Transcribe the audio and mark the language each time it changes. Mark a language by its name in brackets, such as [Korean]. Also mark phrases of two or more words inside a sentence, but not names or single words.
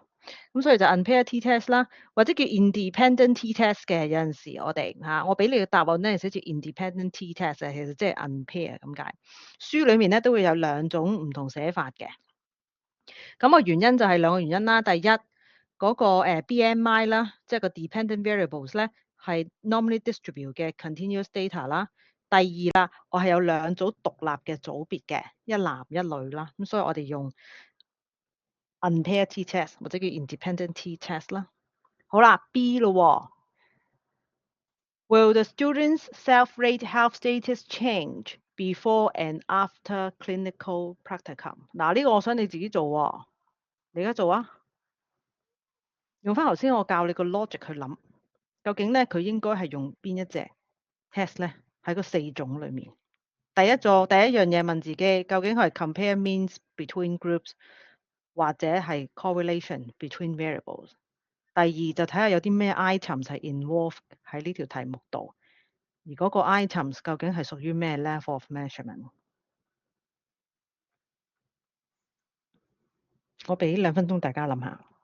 [Cantonese] 咁所以就 [English] unpair t-test [Cantonese] 啦，或者叫 [English] independent t-test [Cantonese] 嘅。有陣時我哋我俾你嘅答案咧寫住 [English] independent t-test [Cantonese] 其實即係 unpair 咁解。書裡面咧都會有兩種唔同寫法嘅。咁個原因就係兩個原因啦。第一嗰個BMI 啦，即係個 [English] dependent variables [Cantonese] 咧係 [English] normally distribute [Cantonese] 嘅 [English] continuous data [Cantonese] 啦。第二啦，我係有兩組獨立嘅組別嘅，一男一女啦。咁所以我哋用 [English] unpair t-test [Cantonese] 或者叫 [English] independent t-test [Cantonese] 啦。好啦 ，B 咯。 [English] Will the students' self-rate health status change before and after clinical practicum？ [Cantonese] 嗱，呢個我想你自己做喎。你而家做啊？用翻頭先我教你個 logic 去諗，究竟咧佢應該係用邊一隻 test 咧？喺個四種裡面，第一樣嘢問自己，究竟佢係 [English] compare means between groups [Cantonese] 或者係 [English] correlation between variables？ [Cantonese] 第二就睇下有啲咩 items 係 involved 喺呢條題目度，而嗰個 items 究竟係屬於咩 [English] level of measurement？ [Cantonese] 我俾2分鐘大家諗下。